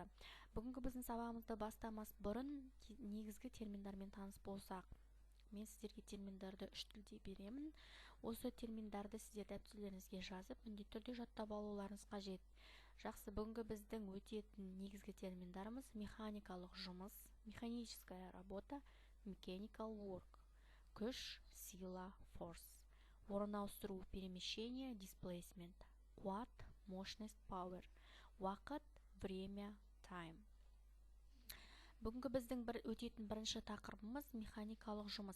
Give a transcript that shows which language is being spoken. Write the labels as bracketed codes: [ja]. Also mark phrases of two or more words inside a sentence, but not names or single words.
[kk] Бүгінгі біздің сабағымызды бастамас бұрын негізгі терминдармен таныс болсақ. Мен сіздерге терминдарды 3 тілде беремін. Осы терминдарды сіздер дәптерлеріңізге жазып, міндетті түрде жаттап алуларыңыз қажет. Жақсы, бүгінгі біздің өтетін негізгі терминдарымыз механикалық жұмыс, [ru] механическая работа, [en] mechanical work, [kk] күш, сила, force, орын ауыстыру, перемещение, displacement, қуат, мощность, power, уақыт, время, time. Бүгінгі біздің өтетін бірінші тақырыбымыз механикалық жұмыс.